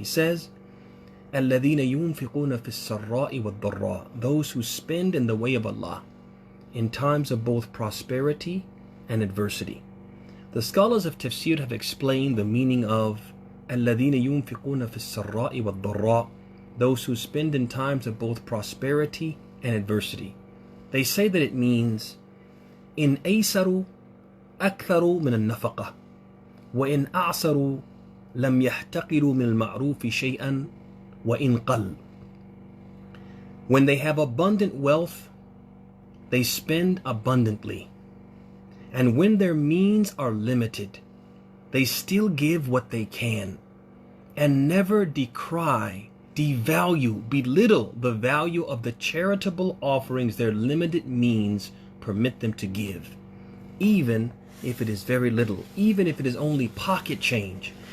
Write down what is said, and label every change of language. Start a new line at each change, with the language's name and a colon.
English: He says, الَّذِينَ يُنْفِقُونَ فِي السَّرَّاءِ وَالضَّرَّاءِ, those who spend in the way of Allah in times of both prosperity and adversity. The scholars of tafsir have explained the meaning of الَّذِينَ يُنْفِقُونَ فِي السَّرَّاءِ وَالضَّرَّاءِ, those who spend in times of both prosperity and adversity.
Arabic: They say that it means إِنْ أَيْسَرُوا أَكْثَرُوا مِنَ النَّفَقَةِ وَإِنْ أَعْسَرُوا لَمْ يَحْتَقِرُوا مِنَ الْمَعْرُوفِ شَيْئًا وَإِنْ قَلَّ.
English: When they have abundant wealth, they spend abundantly. And when their means are limited, they still give what they can, and never decry, devalue, belittle the value of the charitable offerings their limited means permit them to give, even if it is very little, even if it is only pocket change.